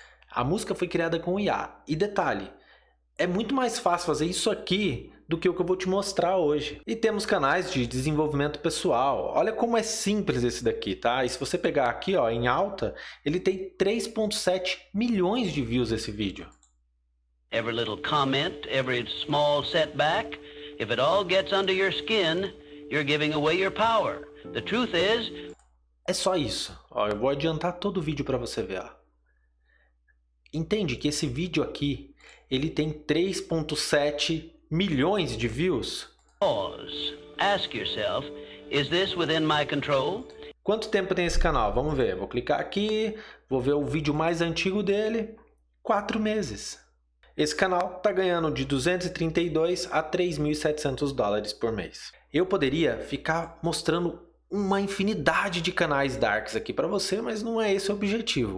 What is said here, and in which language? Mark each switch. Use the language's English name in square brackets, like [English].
[Portuguese] A música foi criada com IA. E detalhe, é muito mais fácil fazer isso aqui do que o que eu vou te mostrar hoje. E temos canais de desenvolvimento pessoal. Olha como é simples esse daqui, tá? E se você pegar aqui, ó, em alta, ele tem 3.7 milhões de views esse vídeo. [English] Every little comment, every small setback, if it all gets under your skin, you're giving away your power. The truth is... [Portuguese] É só isso. Ó, eu vou adiantar todo o vídeo para você ver, ó. Entende que esse vídeo aqui, ele tem 3.7 milhões de views? [English] Pause. Ask yourself, is this within my control? [Portuguese] Quanto tempo tem esse canal? Vamos ver. Vou clicar aqui, vou ver o vídeo mais antigo dele. 4 meses. Esse canal está ganhando de 232 a 3.700 dólares por mês. Eu poderia ficar mostrando uma infinidade de canais darks aqui para você, mas não é esse o objetivo.